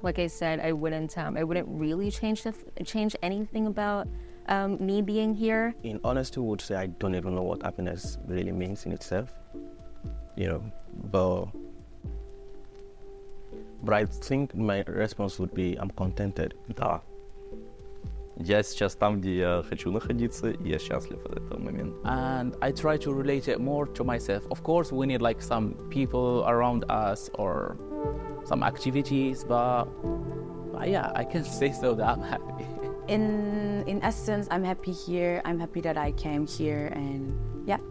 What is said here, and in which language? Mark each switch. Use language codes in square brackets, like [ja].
[en] Like I said, I wouldn't really change anything about me being here. In honesty, I would say I don't even know what happiness really means in itself, but I think my response would be I'm contented. [ru] Да. Я сейчас там, где я хочу находиться, и я счастлив от этого момента. [en] And I try to relate it more to myself. Of course, we need like some people around us or some activities, but yeah, I can say so that I'm happy. In essence, I'm happy here. I'm happy that I came here, and yeah.